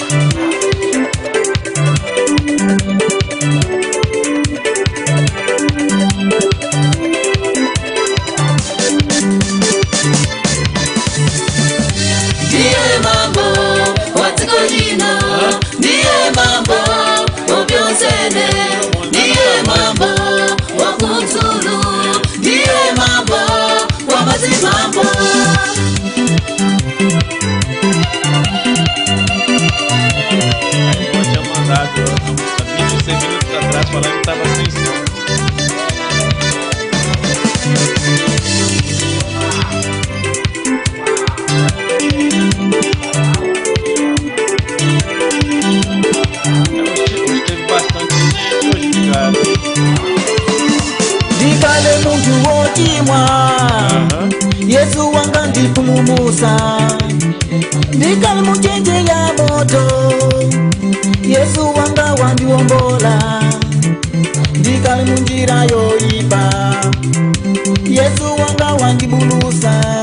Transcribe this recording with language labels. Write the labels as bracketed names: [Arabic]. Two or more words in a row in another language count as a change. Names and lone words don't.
[Nyanja] Ndiye mambo watsikolino, ndiye mambo obyonsene, ndiye mambo wakutulu, ndiye mambo wamazimambo. [Portuguese] Eu tinha mandado há 26 minutos atrás falando que estava sem som. Hoje teve bastante gente hoje ligado. [Nyanja] Ndikale muntu wochimwa, Yesu wanga ndipulumusa. Ndikale muchenje ya moto, Yesu wanga wandiwombola. Ndikale munjira yoipa, Yesu wanga wandibulusa.